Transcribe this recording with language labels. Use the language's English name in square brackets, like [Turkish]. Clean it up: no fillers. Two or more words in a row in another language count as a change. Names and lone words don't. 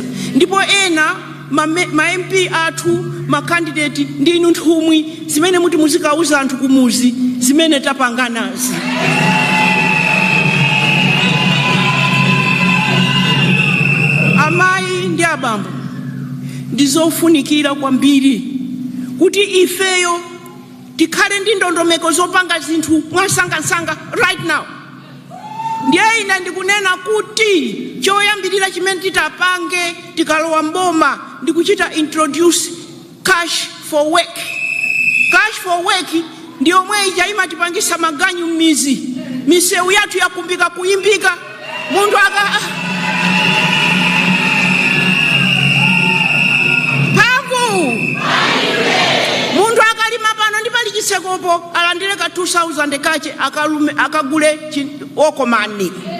[Nyanja] Ndipo ena ma MP athu, ma candidate ndi inu nthumwi zimene muti muzikauza anthu kumuzi zimene tapanganazi. Amayi ndi abambo, ndizofunikira kwambiri kuti ifeyo tikhale ndi ndondomeko zopanga zinthu mwasangasanga [English] right now. [Nyanja] Ndiye ine ndikunena kuti choyambirira chimene titapange tikalowa mboma ndikuchita [English] introduce cash for work. Cash for work [Nyanja] ndiyo mwe imatipangisa maganyu m'mizi, misewu yathu yakumbika kuyimbika, mundu mundu akalima pano ndi pali chisekopo alandire ka 2000 kache akagule okomani.